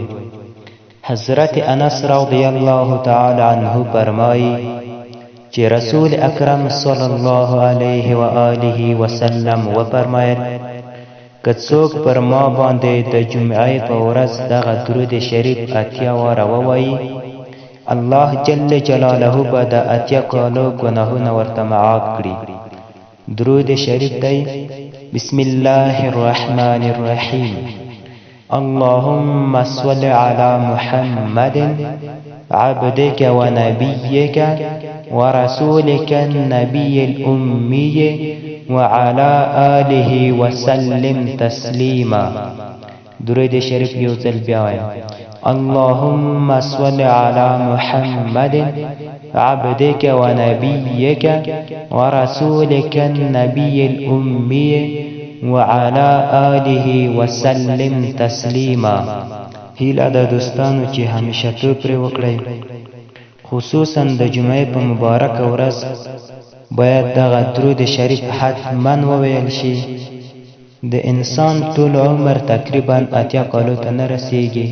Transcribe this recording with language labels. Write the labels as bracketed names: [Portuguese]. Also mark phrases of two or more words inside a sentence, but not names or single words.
[Pashto] حضرت انس [Arabic] رضی الله تعالی عنه [Pashto] فرمایي چې رسول اکرم [Arabic] صلی الله علیه و آله وسلم [Pashto] وفرمایل که څوک پر ما باندې د جمعې په ورځ دغه درود شریف اتیا واره ووایي، الله [Arabic] جل جلاله [Pashto] به د اتیا کالو ګناهونه ورته معاف کړي. درود شریف دی: [Arabic] بسم الله الرحمن الرحیم. اللهم صل علی محمد عبدك ونبيك ورسولك النبي الأمي وعلى آله وسلم تسليما. [Pashto] درود شریف یو ځل بیا وایم: [Arabic] اللهم صل على محمد عبدك ونبيك ورسولك النبي الأمي وعلى آله وسلم تسليما. [Pashto] هیله د دوستانو چې همیشه پرې وکړئ، خصوصا د جمعې په مبارکه ورځ باید دغه درود شریف حتما وویل شي. د انسان ټول عمر تقریبا اتیا کالو ته نه رسیږي.